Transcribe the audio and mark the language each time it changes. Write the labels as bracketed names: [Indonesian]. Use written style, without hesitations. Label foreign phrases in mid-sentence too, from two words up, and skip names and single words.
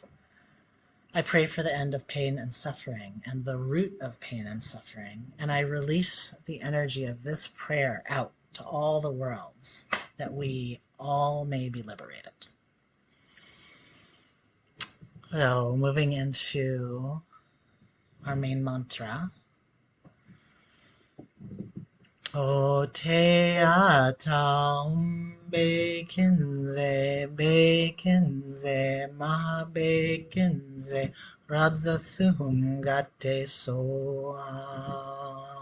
[English] I pray for the end of pain and suffering and the root of pain and suffering, and I release the energy of this prayer out to all the worlds, that we all may be liberated. So moving into our main mantra. [Sanskrit] O te ata bekinze, maha bekinze, radza sungate soa.